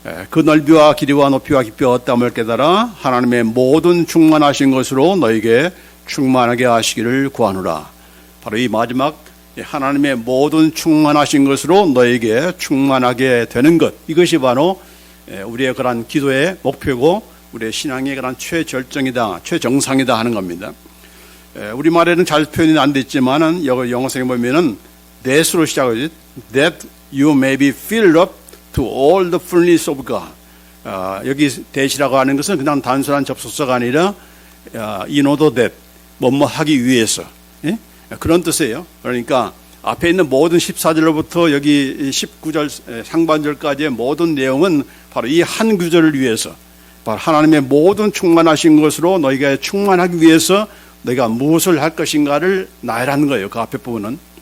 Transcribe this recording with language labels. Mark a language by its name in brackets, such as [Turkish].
[Korean] 그 넓이와 길이와 높이와 깊이와 어떠함을 깨달아 하나님의 모든 충만하신 것으로 너에게 충만하게 하시기를 구하노라. 바로 이 마지막 하나님의 모든 충만하신 것으로 너에게 충만하게 되는 것, 이것이 바로 우리의 그런 기도의 목표고 우리의 신앙의 그런 최절정이다, 최정상이다 하는 겁니다. 우리말에는 잘 표현이 안 됐지만은 영어성에 보면은 that으로 시작하지, [English] that you may be filled up to all the fullness of God. [Korean] 여기 that이라고 하는 것은 그냥 단순한 접속사가 아니라 [English] in order that, [Korean] 뭐뭐 하기 위해서, 예? 그런 뜻이에요. 그러니까 앞에 있는 모든 14절로부터 여기 19절 상반절까지의 모든 내용은 바로 이 한 구절을 위해서, 바로 하나님의 모든 충만하신 것으로 너희가 충만하기 위해서 너희가 무엇을 할 것인가를 나열하는 거예요. 그 앞에 부분은.